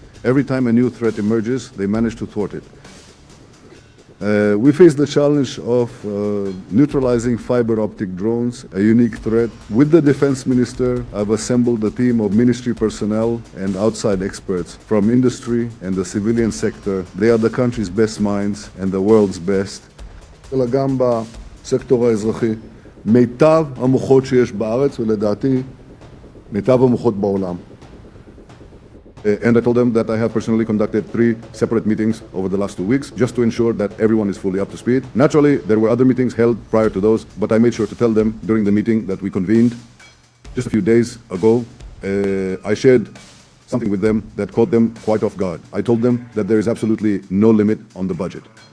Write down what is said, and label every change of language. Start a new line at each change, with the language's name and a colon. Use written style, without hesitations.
English: Every time a new threat emerges, they manage to thwart it. We face the challenge of neutralizing fiber optic drones, a unique threat. With the defense minister, I've assembled a team of ministry personnel and outside experts from industry and the civilian sector. They are the country's best minds and the world's best.
Hebrew: אלא גם בסקטור האזרחי. מיטב המוחות שיש בארץ, ולדעתי, מיטב המוחות בעולם.
English: And I told them that I have personally conducted 3 separate meetings over the last 2 weeks just to ensure that everyone is fully up to speed. Naturally, there were other meetings held prior to those, but I made sure to tell them during the meeting that we convened just a few days ago. I shared something with them that caught them quite off guard. I told them that there is absolutely no limit on the budget.